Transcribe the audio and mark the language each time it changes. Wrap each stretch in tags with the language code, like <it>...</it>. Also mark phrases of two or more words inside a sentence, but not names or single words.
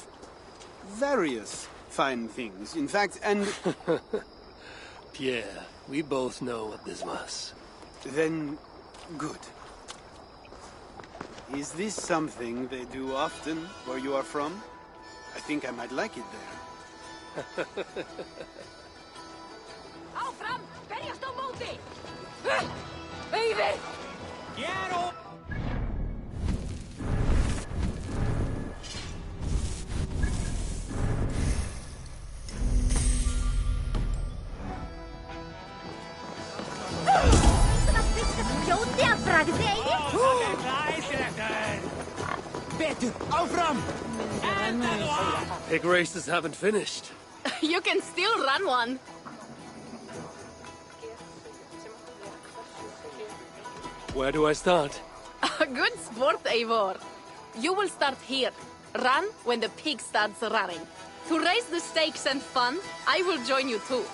<en>Various fine things, in fact, and... Pierre, we both know what this was. Then, good. Is this something they do often where you are from? I think I might like it there.</en> <is>Áfram! Berjast á móti! Eyvi! Quiero! Fljóti að bragði, Eyvi! Betur! Áfram! Endaðu af!</is> <en>Pig races haven't finished. You can still run one. Where do I start? Good sport, Eivor. You will start here. Run when the pig starts running. To raise the stakes and fun, I will join you too.</en>